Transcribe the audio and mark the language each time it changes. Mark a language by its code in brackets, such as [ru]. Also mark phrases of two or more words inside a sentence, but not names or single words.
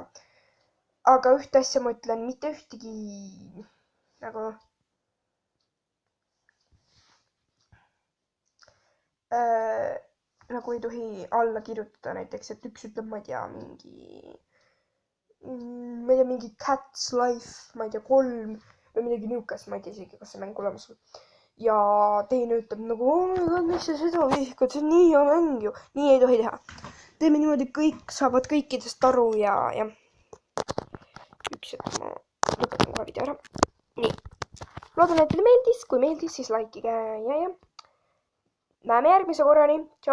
[et] Aga ühte asja ma ütlen, mitte ühtegi nagu ei tohi alla kirjutada näiteks, et üks ütleb, ma ei tea, mingi Cat's Life, ma ei tea, 3 või midagi niukest, ma ei tea isegi, kas see mäng olemas on. Ja teine ütleb nagu, [en] oh my god, [et] miks sa seda vihkad, see on nii hea mäng ju. Nii ei tohi teha. Teeme niimoodi, kõik saavad kõikidest aru ja üks hetk ma lõpetan kohe video ära. Nii. Loodan, et teile meeldis. Kui meeldis, siis likeige ja. Näeme järgmise korrani.